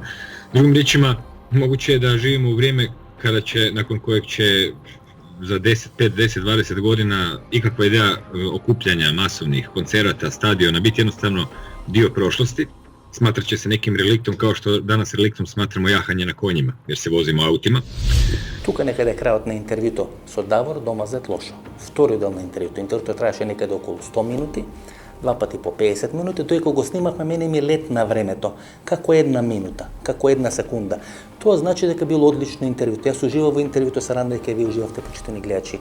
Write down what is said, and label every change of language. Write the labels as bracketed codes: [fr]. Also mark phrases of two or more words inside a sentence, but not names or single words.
[hr] Drugim riječima, moguće je da živimo u vrijeme nakon kojeg će za 5, 10, 20 godina ikakva ideja okupljanja masovnih koncerata, stadiona biti jednostavno dio prošlosti. Smatrat će se nekim reliktom kao što danas reliktom smatramo jahanje na konjima, jer se vozimo autima. [mk] Тука некаде крајот на интервјуто со Давор домазет лошо. Втори дел на интервјуто. Интервјуто траеше некаде околу 100 минути, 2 пати по 50 минути. Тој кога го снимавме, мене ми летна времето. Како 1 минута, како 1 секунда. Тоа значи дека било одлично интервјуто. Јас уживав во интервјуто, се радам дека вие уживавте, почитани гледачи.